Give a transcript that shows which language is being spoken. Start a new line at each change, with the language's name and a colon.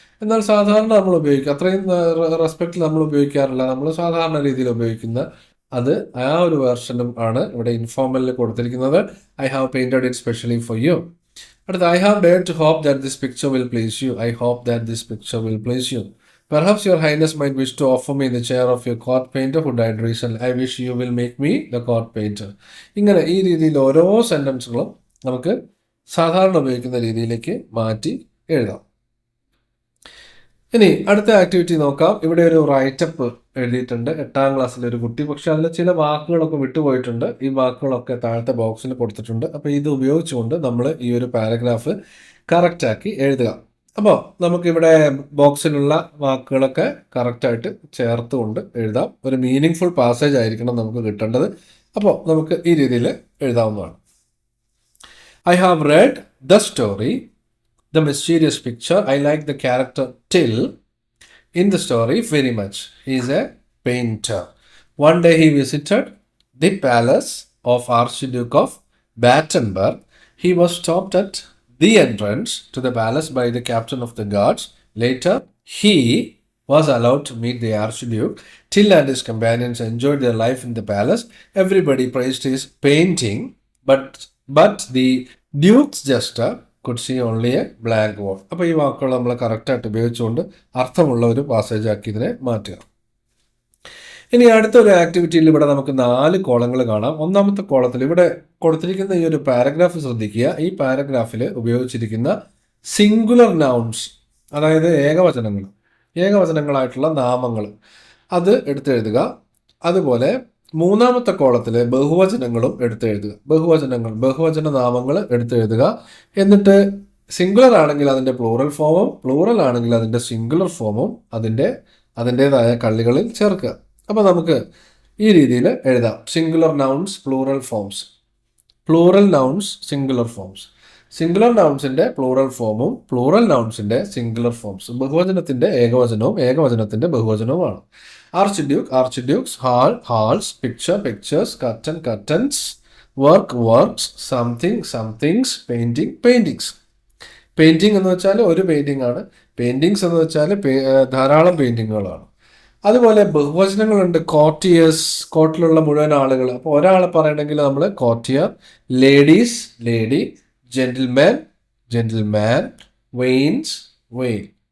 Malayalam: എന്നാൽ സാധാരണ നമ്മൾ ഉപയോഗിക്കുക അത്രയും റെസ്പെക്റ്റ് നമ്മൾ ഉപയോഗിക്കാറില്ല. നമ്മൾ സാധാരണ രീതിയിൽ ഉപയോഗിക്കുന്ന അത് ആ ഒരു വേർഷനും ആണ് ഇവിടെ ഇൻഫോർമലിൽ കൊടുത്തിരിക്കുന്നത്.
English: I have painted it specially for you. അടുത്ത, I have dared to hope that this picture will please you. I hope that this picture will please you. Perhaps your highness might wish to offer me the chair of your court painter who died recently. I wish you will make me the court painter.
Malayalam: ഇങ്ങനെ ഈ രീതിയിൽ ഓരോ സെൻറ്റൻസുകളും നമുക്ക് സാധാരണ ഉപയോഗിക്കുന്ന രീതിയിലേക്ക് മാറ്റി എഴുതാം. ഇനി അടുത്ത ആക്ടിവിറ്റി നോക്കാം. ഇവിടെ ഒരു റൈറ്റപ്പ് എഴുതിയിട്ടുണ്ട് 8ാം ക്ലാസ്സിലെ ഒരു കുട്ടി. പക്ഷെ അതിൽ ചില വാക്കുകളൊക്കെ വിട്ടുപോയിട്ടുണ്ട്. ഈ വാക്കുകളൊക്കെ താഴത്തെ ബോക്സിൽ കൊടുത്തിട്ടുണ്ട്. അപ്പോൾ ഇത് ഉപയോഗിച്ചുകൊണ്ട് നമ്മൾ ഈ ഒരു പാരഗ്രാഫ് കറക്റ്റാക്കി എഴുതുക. അപ്പോൾ നമുക്കിവിടെ ബോക്സിലുള്ള വാക്കുകളൊക്കെ കറക്റ്റായിട്ട് ചേർത്തുകൊണ്ട് എഴുതാം. ഒരു മീനിങ് ഫുൾ പാസേജ് ആയിരിക്കണം നമുക്ക് കിട്ടേണ്ടത്. അപ്പോൾ നമുക്ക് ഈ രീതിയിൽ എഴുതാവുന്നതാണ്.
English: I have read the story The Mysterious Picture. I like the character Till in the story very much. He is a painter. One day he visited the palace of Archduke of Battenberg. He was stopped at the entrance to the palace by the captain of the guards. Later, he was allowed to meet the Archduke. Till and his companions enjoyed their life in the palace. Everybody praised his painting, but the Duke's jester could see only a blank wall.
Malayalam: അപ്പോൾ ഈ വാക്കുകൾ നമ്മൾ കറക്റ്റായിട്ട് ഉപയോഗിച്ചുകൊണ്ട് അർത്ഥമുള്ള ഒരു passage ആക്കി ഇതിനെ മാറ്റുക. ഇനി അടുത്തൊരു ആക്ടിവിറ്റിയിൽ ഇവിടെ നമുക്ക് 4 കോളങ്ങൾ കാണാം. ഒന്നാമത്തെ കോളത്തിൽ ഇവിടെ കൊടുത്തിരിക്കുന്ന ഈ ഒരു പാരഗ്രാഫ് ശ്രദ്ധിക്കുക. ഈ പാരഗ്രാഫിൽ ഉപയോഗിച്ചിരിക്കുന്ന സിംഗുലർ നൗൺസ്, അതായത് ഏകവചനങ്ങളായിട്ടുള്ള നാമങ്ങൾ, അത് എടുത്തെഴുതുക. അതുപോലെ മൂന്നാമത്തെ കോളത്തിൽ ബഹുവചനങ്ങളും എടുത്തെഴുതുക. ബഹുവചന നാമങ്ങൾ എടുത്തെഴുതുക. എന്നിട്ട് സിംഗുലർ ആണെങ്കിൽ അതിൻ്റെ പ്ലൂറൽ ഫോമും, പ്ലൂറൽ ആണെങ്കിൽ അതിൻ്റെ സിംഗുലർ ഫോമും അതിൻ്റേതായ കള്ളികളിൽ ചേർക്കുക. അപ്പോൾ നമുക്ക് ഈ രീതിയിൽ എഴുതാം. Singular nouns, plural forms. Plural nouns, singular forms. Singular നൗൺസിൻ്റെ plural ഫോമും plural നൗൺസിൻ്റെ singular forms. ബഹുവചനത്തിൻ്റെ ഏകവചനവും ഏകവചനത്തിൻ്റെ ബഹുവചനവുമാണ്.
English: Archduke, archdukes, hall, halls, picture, pictures, curtain, curtains, work, works, something, somethings, painting, paintings.
Malayalam: Painting എന്ന് വെച്ചാൽ ഒരു പെയിൻറ്റിംഗ് ആണ്. പെയിൻറ്റിങ്സ് എന്ന് വെച്ചാൽ ധാരാളം പെയിൻറ്റിങ്ങുകളാണ്. അതുപോലെ ബഹുവചനങ്ങളുണ്ട്. കോർട്ടിയേഴ്സ്, കോർട്ടിലുള്ള മുഴുവൻ ആളുകൾ. അപ്പോൾ ഒരാളെ പറയണമെങ്കിൽ നമ്മൾ courtier, ladies, lady, gentleman, gentleman, veins, vein.